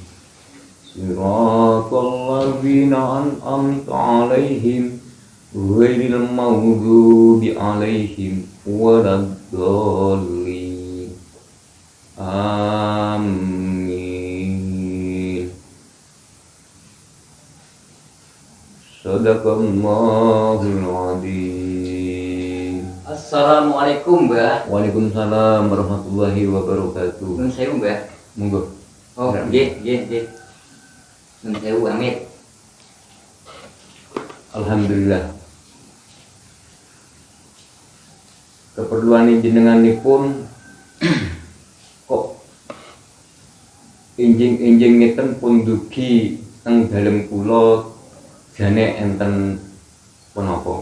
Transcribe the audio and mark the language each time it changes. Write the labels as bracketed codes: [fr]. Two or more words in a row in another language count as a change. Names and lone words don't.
[ar] صراط الذين أنعمت عليهم غير المغضوب عليهم ولا الضالين. Amin. صدق الله العظيم. Assalamualaikum, Mbak. وعليكم السلام ورحمة الله وبركاته. [jv] Nun sewu, Mbak. Monggo. Oh, nggih, nggih, nggih. Nun sewu, amit. Alhamdulillah. Keperluan jenenganipun kok enjing-enjing ngeten pun dugi teng dalem kula jane enten Kenapa?